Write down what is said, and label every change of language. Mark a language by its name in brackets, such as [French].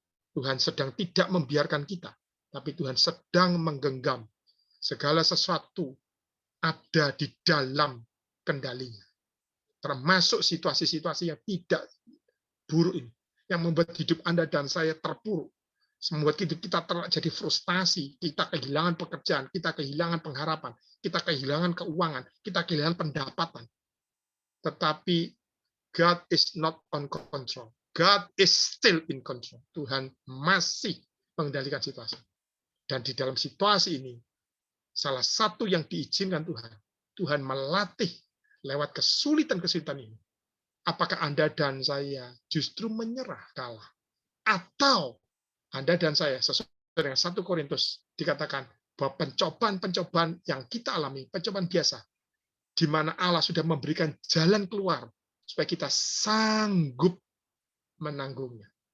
[Indonesian] Tuhan sedang tidak membiarkan kita, tapi Tuhan sedang menggenggam segala sesuatu ada di dalam kendalinya. Termasuk situasi-situasi yang tidak buruk ini, yang membuat hidup Anda dan saya terpuruk, membuat hidup kita terjadi frustasi, kita kehilangan pekerjaan, kita kehilangan pengharapan, kita kehilangan keuangan, kita kehilangan pendapatan. Tetapi [English] God is not on control. God is still in control. [Indonesian] Tuhan masih mengendalikan situasi. Dan di dalam situasi ini, salah satu yang diizinkan Tuhan, Tuhan melatih lewat kesulitan-kesulitan ini. Apakah Anda dan saya justru menyerah kalah? Atau Anda dan saya, sesuai dengan 1 Korintus, dikatakan bahwa pencobaan-pencobaan yang kita alami, pencobaan biasa, di mana Allah sudah memberikan jalan keluar, supaya kita sanggup menanggungnya.